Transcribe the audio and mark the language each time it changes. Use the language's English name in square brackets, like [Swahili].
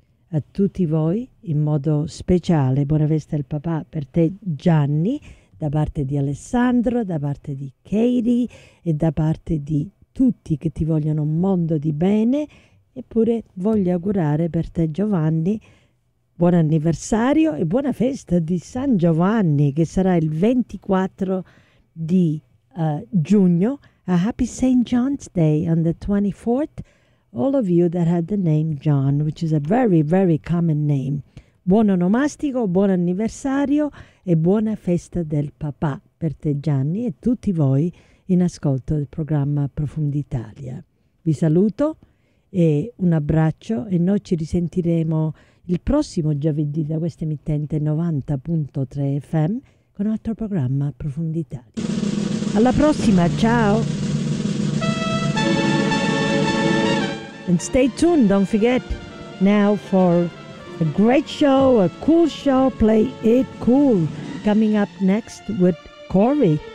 [Italian] A tutti voi, in modo speciale, buona festa del papà per te, Gianni, da parte di Alessandro, da parte di Katie e da parte di tutti che ti vogliono un mondo di bene. Eppure voglio augurare per te, Giovanni, buon anniversario e buona festa di San Giovanni, che sarà il 24 di giugno. [English] A happy St. John's Day on the 24th. All of you that had the name John, which is a very, very common name. [Italian] Buon onomastico, buon anniversario e buona festa del papà per te Gianni e tutti voi in ascolto del programma Profumi d'Italia. Vi saluto e un abbraccio e noi ci risentiremo il prossimo giovedì da questa emittente 90.3 FM con un altro programma Profumi d'Italia. Alla prossima, ciao! [English] And stay tuned, don't forget, now for a great show, a cool show, Play It Cool, coming up next with Corey.